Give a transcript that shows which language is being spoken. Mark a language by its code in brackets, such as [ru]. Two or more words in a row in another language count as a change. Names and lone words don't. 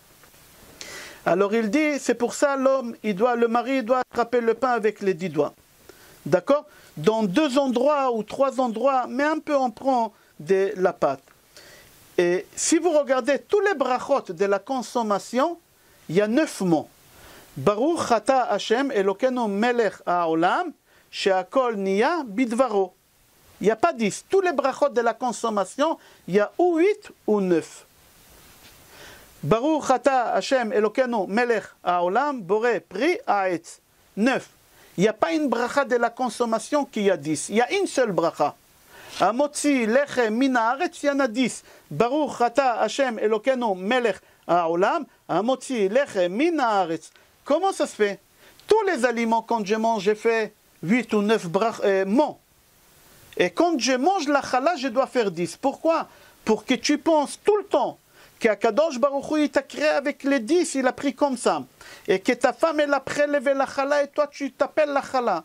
[fr] Alors il dit, c'est pour ça l'homme, le mari il doit attraper le pain avec les 10 doigts. D'accord? Dans 2 endroits ou 3 endroits, mais un peu on prend de la pâte. Et si vous regardez tous les brachot de la consommation, il y a 9 mots. [he] ברוך אתה השם אלוקינו מלך העולם, שהכל נהיה בדברו. [fr] Il n'y a pas 10. Tous les brachot de la consommation, il y a ou 8 ou 9. [he] ברוך אתה השם אלוקינו מלך העולם, בורא פרי העץ. [fr] 9. Il n'y a pas une bracha de la consommation qui a 10. Il y a une seule bracha. [he] המוציא לחם מן הארץ, [fr] il y en a 10. [he] ברוך אתה השם אלוקינו מלך העולם, המוציא לחם מן הארץ. [fr] Comment ça se fait? Tous les aliments, quand je mange, j'ai fait 8 ou 9 mots. Et quand je mange la chala, je dois faire 10. Pourquoi? Pour que tu penses tout le temps qu' [he] הקדוש ברוך הוא, [fr] il t'a créé avec les 10, il a pris comme ça. Et que ta femme, elle a prélevé la chala et toi, tu t'appelles la chala.